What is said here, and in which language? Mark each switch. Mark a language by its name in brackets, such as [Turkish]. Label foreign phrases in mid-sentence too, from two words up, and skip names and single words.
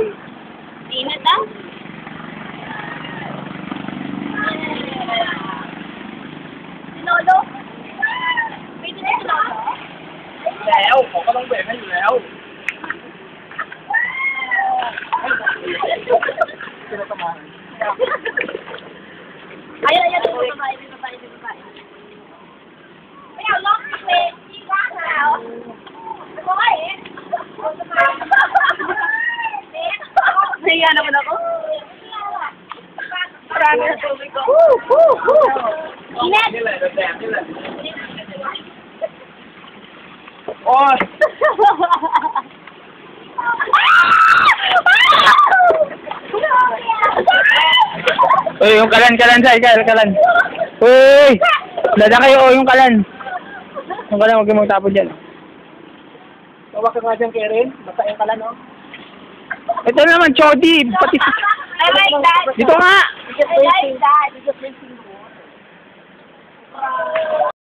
[Filipino] Init ah? Sinolo? May sinolo? [Thai] แล้วผมก็ต้องเบรกให้อยู่แล้วจะได้ประมาณ [Filipino] Ayan, may babae. May alok kasi, hindi ka na. Ano ka eh? Nahiya naman ako. Marami na tubig ko. Init! [Thai] นี่แหละแบบนี่แหละโอ้ย [Filipino] Uy, yung kalan, Sai, kalan. Uy! Dada kayo, yung kalan. Yung kalan, huwag kayong magtapon dyan. Tawag ka nga dyan, Karen. Basahin ka lang, no? Ito naman, Chody. Pati [English] I like that. [Filipino] dito nga. [English] I like that.